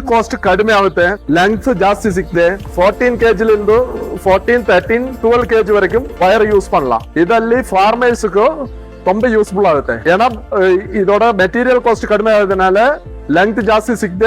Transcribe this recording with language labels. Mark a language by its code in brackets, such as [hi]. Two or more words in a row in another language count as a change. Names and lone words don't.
[kn] ಕಾಸ್ಟ್ ಕಡಿಮೆ ಆಗುತ್ತೆ, ಲೆಂತ್ ಜಾಸ್ತಿ ಸಿಕ್ಕಿದೆ. 14 kg 14, 13, 12 kg ವರೆಗೂ [en] wire use [kn] பண்ணலாம். ಇದರಲ್ಲಿ ಫಾರ್ಮರ್ಸ್ಗೂ ತುಂಬಾ ಯೂಸ್ಫುಲ್ ಆಗುತ್ತೆ. [ta] ஏன்னா இதோட [en] material cost [ta] கடுமை ஆகுதுனால லெங்த் [kn] ಜಾಸ್ತಿ ಸಿಕ್ಕಿದೆ.